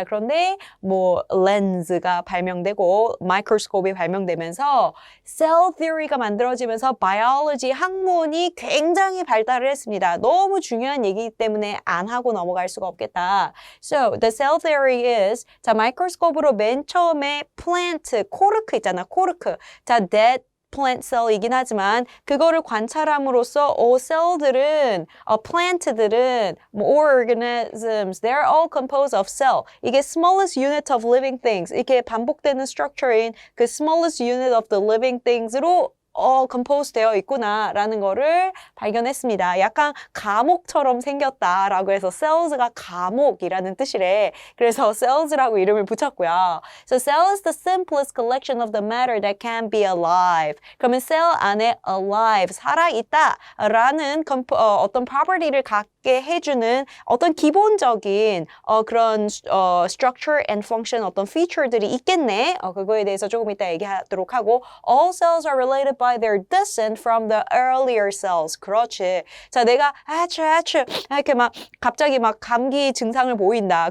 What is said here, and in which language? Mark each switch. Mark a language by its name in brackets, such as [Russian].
[Korean] 자, 그런데 뭐 렌즈가 발명되고 마이크로스코프가 발명되면서 cell theory가 만들어지면서 biology 학문이 굉장히 발달을 했습니다. 너무 중요한 얘기이기 때문에 안 하고 넘어갈 수가 없겠다. [English] So, the cell theory is [Korean] 자, 마이크로스코프로 맨 처음에 plant, 코르크 있잖아, 코르크. 자, dead plant cell이긴 하지만 그거를 관찰함으로써 셀들은, plant들은, organisms, [English] they're all composed of cell. 이게 smallest unit of living things. [Korean] 이게 반복되는 structure인 그 [English] smallest unit of the living things [Korean] 로 compose 되어 있구나라는 거를 발견했습니다. 약간 감옥처럼 생겼다라고 해서 cells가 감옥이라는 뜻이래. 그래서 cells라고 이름을 붙였고요. [English] So cell is the simplest collection of the matter that can be alive. [Korean] 그러면 cell 안에 alive, 살아있다라는 어떤 property를 갖게 해주는 어떤 기본적인 그런 structure and function 어떤 feature들이 있겠네. 그거에 대해서 조금 이따 얘기하도록 하고 [English] all cells are related by their descent from the earlier cells. [Korean] 그렇지. 자, 내가 이렇게 막 갑자기 막 감기 증상을 보인다.